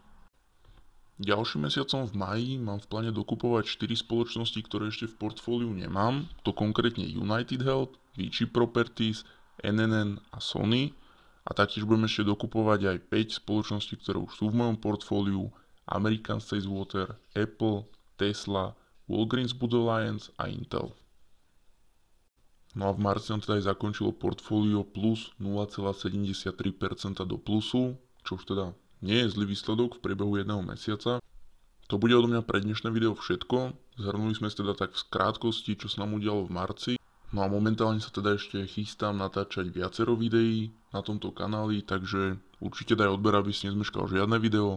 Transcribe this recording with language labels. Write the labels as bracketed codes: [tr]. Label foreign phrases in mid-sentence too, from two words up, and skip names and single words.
[sk] Ďalším mesiacom v máji mám v pláne dokupovať 4 spoločnosti, ktoré ešte v portfóliu nemám, to konkrétne United Health, Vici Properties, NNN a Sony. A taktiež budem ešte dokupovať aj 5 spoločností, ktoré už sú v mojom portfóliu, American States Water, Apple, Tesla, Walgreens Boots Alliance a Intel. No a v marci nám teda aj zakončilo portfólio plus 0,73% do plusu, čo už teda nie je zlý výsledok v priebehu jedného mesiaca. To bude odo mňa pre dnešné video všetko. Zhrnuli sme si teda tak v krátkosti, čo sa nám udialo v marci. No a momentálne sa teda ešte chystám natáčať viacero videí na tomto kanáli, takže určite daj odber, aby si nezmeškal žiadne video.